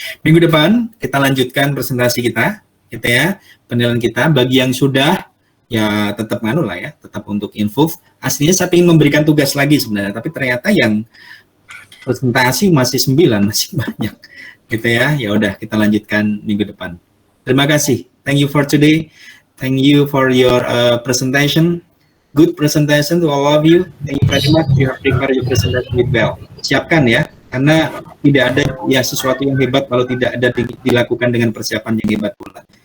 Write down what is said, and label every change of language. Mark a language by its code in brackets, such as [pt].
[id] Minggu depan kita lanjutkan presentasi kita, gitu ya. Penilaian kita bagi yang sudah ya tetap tetap untuk info. Aslinya saya ingin memberikan tugas lagi sebenarnya, tapi ternyata yang presentasi masih 9, masih banyak, gitu ya. Ya udah, kita lanjutkan minggu depan. Terima kasih. [en] Thank you for today. Thank you for your presentation. Good presentation to all of you. Thank you very much. You have prepared your presentation with well. [id] Siapkan ya, karena tidak ada ya sesuatu yang hebat kalau tidak ada dilakukan dengan persiapan yang hebat pula.